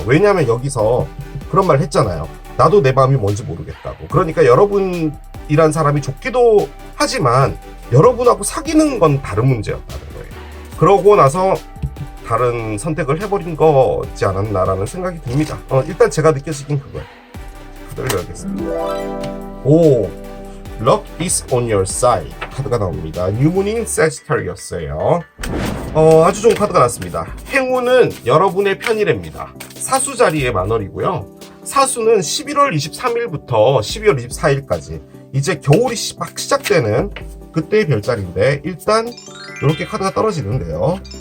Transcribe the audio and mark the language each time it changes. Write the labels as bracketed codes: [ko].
[ko] 왜냐하면 여기서 그런 말 했잖아요. 나도 내 마음이 뭔지 모르겠다고. 그러니까 여러분이란 사람이 좋기도 하지만 여러분하고 사귀는 건 다른 문제였다는 거예요. 그러고 나서 다른 선택을 해버린 거지 않았나라는 생각이 듭니다. 일단 제가 느껴지긴 그거예요. 카드를 열겠습니다. [en] 오, Luck is on your side [ko] 카드가 나옵니다. 뉴문인 Sagittarius예요. 아주 좋은 카드가 나왔습니다. 행운은 여러분의 편이랍니다. 사수 자리의 만월이고요. 사수는 11월 23일부터 12월 24일까지 이제 겨울이 막 시작되는 그때의 별자리인데 일단 이렇게 카드가 떨어지는데요.